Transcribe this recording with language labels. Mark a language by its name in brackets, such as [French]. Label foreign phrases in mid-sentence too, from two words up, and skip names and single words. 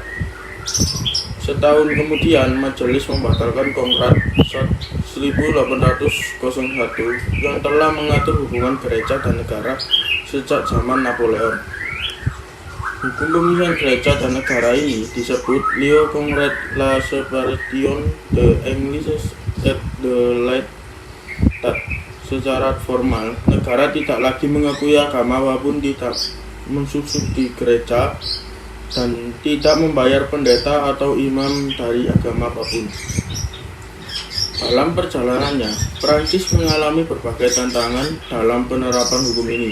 [Indonesian] Setahun kemudian, majelis membatalkan Kongrat 1801 yang telah mengatur hubungan gereja dan negara sejak zaman Napoleon. Hukum pemisahan gereja dan negara ini disebut Leo Congrès la séparation de l'Église et de l'État. Secara formal, negara tidak lagi mengakui agama apapun, tidak mensubsidi gereja, dan tidak membayar pendeta atau imam dari agama apapun. Dalam perjalanannya, Prancis mengalami berbagai tantangan dalam penerapan hukum ini.